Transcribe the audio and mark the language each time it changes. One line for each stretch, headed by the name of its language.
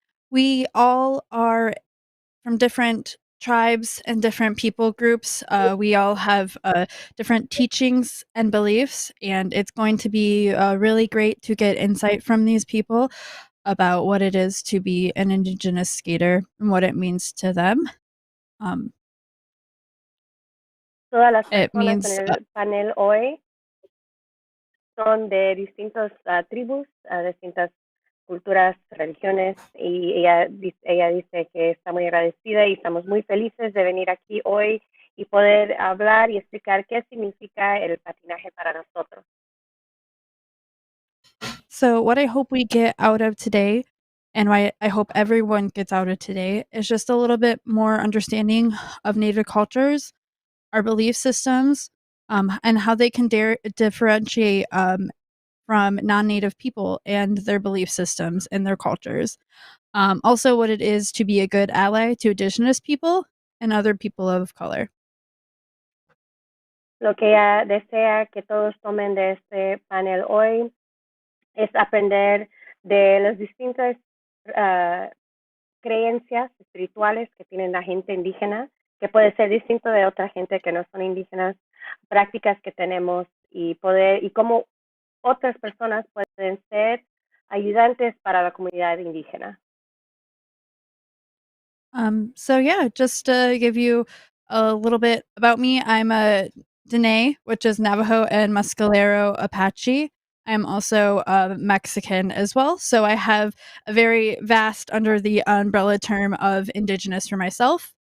English: We all are from different tribes and different people groups. We all have different teachings and beliefs, and it's going to be really great to get insight from these people about what it is to be an Indigenous skater and what it means to them.
Spanish: Todas las
English: It
Spanish: personas
English: means
Spanish: en el panel hoy son de distintas tribus, distintas culturas, religiones, y ella dice que está muy agradecida y estamos muy felices de venir aquí hoy y poder hablar y explicar qué significa el patinaje para nosotros.
English: So what I hope we get out of today, and why I hope everyone gets out of today, is just a little bit more understanding of Native cultures, our belief systems, and how they can differentiate from non-Native people and their belief systems and their cultures. Also, what it is to be a good ally to Indigenous people and other people of color.
Spanish: Lo que ella desea que todos tomen de este panel hoy es aprender de las distintas creencias espirituales que tienen la gente indígena, que puede ser distinto de otra gente que no son indígenas, prácticas que tenemos y cómo otras personas pueden ser ayudantes para la comunidad indígena.
English: So yeah, just to give you a little bit about me, I'm a Dene, which is Navajo and Mescalero Apache. I'm also Mexican as well, so I have a very vast under the umbrella term of Indigenous for myself.